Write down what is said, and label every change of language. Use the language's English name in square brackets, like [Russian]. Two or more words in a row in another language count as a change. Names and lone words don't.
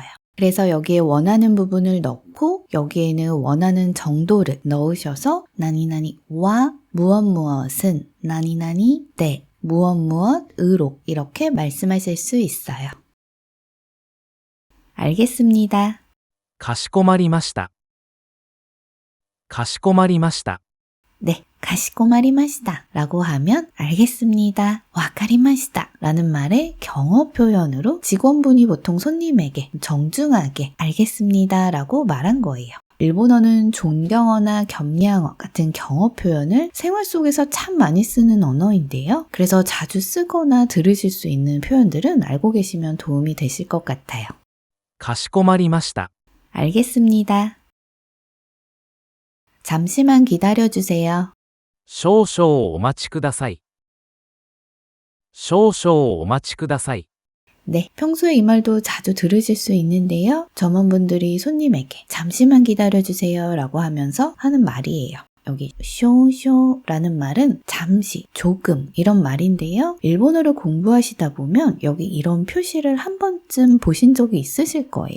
[Korean] 그래서 여기에 원하는 부분을 넣고 여기에는 원하는 정도를 넣으셔서 나니나니와 무엇 무엇은 나니나니 네 무엇 무엇으로 이렇게 말씀하실 수 있어요. 알겠습니다. [Japanese] かしこまりました。かしこまりました。 [Korean] 네, 가시코마리마시다 라고 하면 알겠습니다, 와카리마시다 라는 말의 경어 표현으로 직원분이 보통 손님에게 정중하게 알겠습니다 라고 말한 거예요. 일본어는 존경어나 겸양어 같은 경어 표현을 생활 속에서 참 많이 쓰는 언어인데요. 그래서 자주 쓰거나 들으실 수 있는 표현들은 알고 계시면 도움이 되실 것 같아요. [Japanese] かしこまりました。 [Korean] 알겠습니다. 잠시만 기다려주세요. [Japanese] 少々お待ちください。少々お待ちください。 [Korean] 네, 평소에 이 말도 자주 들으실 수 있는데요. 점원분들이 손님에게 잠시만 기다려주세요 라고 하면서 하는 말이에요. 여기 쇼쇼라는 말은 잠시, 조금 이런 말인데요. 일본어를 공부하시다 보면 여기 이런 표시를 한 번쯤 보신 적이 있으실 거예요.